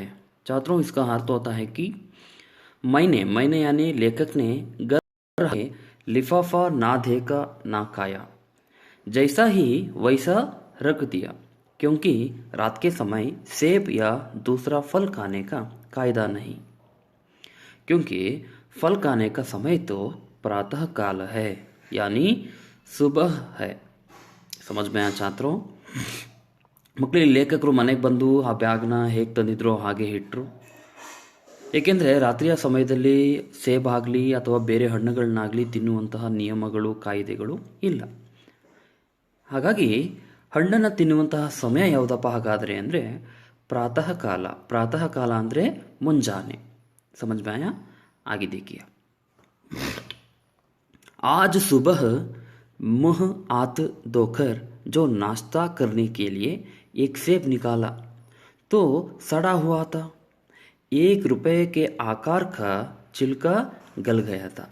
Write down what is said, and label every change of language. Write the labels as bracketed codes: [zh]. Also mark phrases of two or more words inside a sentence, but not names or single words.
[hi] छात्रों, इसका अर्थ होता है कि मैंने यानी लेखक ने घर में लिफाफा ना देखा ना खाया, जैसा ही वैसा रख दिया, क्योंकि रात के समय सेब या दूसरा फल खाने का कायदा नहीं, क्योंकि फल खाने का समय तो प्रातः काल है, यानी सुबह है। समझ में आया छात्रों? [kn] ಮಕ್ಕಳು ಲೇಖಕರು ಮನೆಗೆ ಬಂದು ಆ ಬ್ಯಾಗ್ನ ಹೇಗೆ ತಂದಿದ್ರೋ ಹಾಗೆ ಇಟ್ಟರು. ಏಕೆಂದರೆ ರಾತ್ರಿಯ ಸಮಯದಲ್ಲಿ ಸೇಬಾಗಲಿ ಅಥವಾ ಬೇರೆ ಹಣ್ಣುಗಳನ್ನಾಗಲಿ ತಿನ್ನುವಂತಹ ನಿಯಮಗಳು ಕಾಯ್ದೆಗಳು ಇಲ್ಲ. ಹಾಗಾಗಿ ಹಣ್ಣನ್ನು ತಿನ್ನುವಂತಹ ಸಮಯ ಯಾವುದಪ್ಪ ಹಾಗಾದರೆ ಅಂದರೆ ಪ್ರಾತಃ ಕಾಲ. ಪ್ರಾತಃ ಕಾಲ ಅಂದರೆ ಮುಂಜಾನೆ. [hi] समझ में आया? आगे देखिए। आज सुबह मुंह हाथ धोकर जो नाश्ता करने के लिए एक सेब निकाला तो सड़ा हुआ था। 1 रुपए के आकार का छिलका गल गया था।